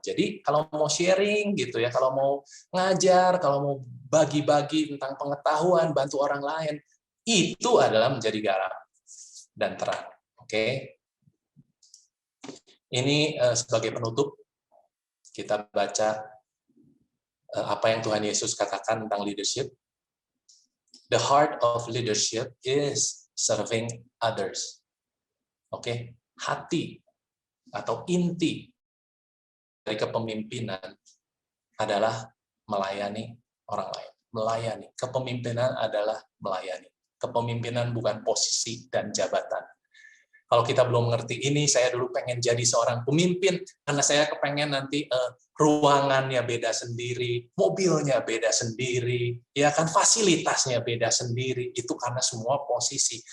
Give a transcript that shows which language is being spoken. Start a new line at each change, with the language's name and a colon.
Indonesian: Jadi kalau mau sharing gitu ya, kalau mau ngajar, kalau mau bagi-bagi tentang pengetahuan, bantu orang lain, itu adalah menjadi garam dan terang. Oke. Ini sebagai penutup kita baca apa yang Tuhan Yesus katakan tentang leadership.
English: The heart of leadership is serving others.
Indonesian: Oke, hati atau inti dari kepemimpinan adalah melayani orang lain. Melayani. Kepemimpinan adalah melayani. Kepemimpinan bukan posisi dan jabatan. Kalau kita belum mengerti ini, saya dulu pengen jadi seorang pemimpin, karena saya kepengen nanti ruangannya beda sendiri, mobilnya beda sendiri, ya kan, fasilitasnya beda sendiri, itu karena semua posisi.